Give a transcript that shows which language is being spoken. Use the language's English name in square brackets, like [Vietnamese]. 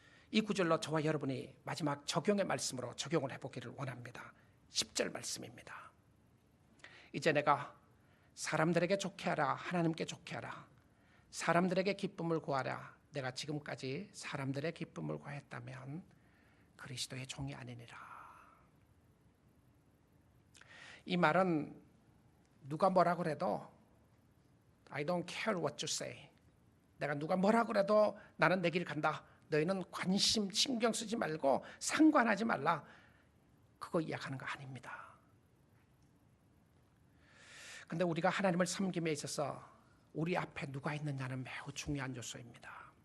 [Korean] 이 구절로 저와 여러분이 마지막 적용의 말씀으로 적용을 해보기를 원합니다. 10절 말씀입니다. 이제 내가 사람들에게 좋게 하라, 하나님께 좋게 하라, 사람들에게 기쁨을 구하라. 내가 지금까지 사람들의 기쁨을 구했다면 그리스도의 종이 아니니라. 이 말은 누가 뭐라 그래도 [English] I don't care what you say. [Korean] 내가 누가 뭐라 그래도 나는 내 길 간다. 너희는 관심 신경 쓰지 말고 상관하지 말라. 그거 이야기하는 거 아닙니다. 근데 우리가 하나님을 섬김에 있어서 우리 앞에 누가 있느냐는 매우 중요한 요소입니다.